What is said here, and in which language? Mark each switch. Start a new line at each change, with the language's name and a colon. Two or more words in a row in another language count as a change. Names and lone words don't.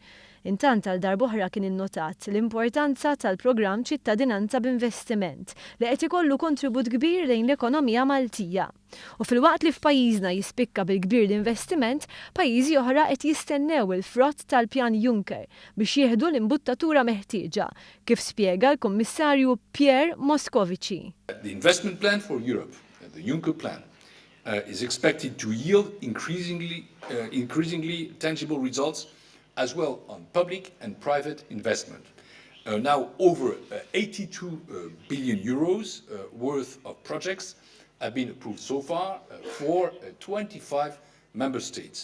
Maltese: Intant għal darb'oħra kien innotat l-importanza tal-programm ċittadinanza b'investiment li qed ikollu kontribut kbir lejn l-ekonomija Maltija. U fil-waqt li f'pajjiżna jispikka bil-kbir l-investiment, pajjiżi oħra qed jistennew il-frott tal-pjan Juncker biex jieħdu l-imbuttatura meħtieġa, kif spjega l-Kummissarju Pierre Moscovici.
English: The investment plan for Europe, the Juncker plan, is expected to yield increasingly tangible results as well on public and private investment. Now over 82 billion euros worth of projects have been approved so far for 25 member states.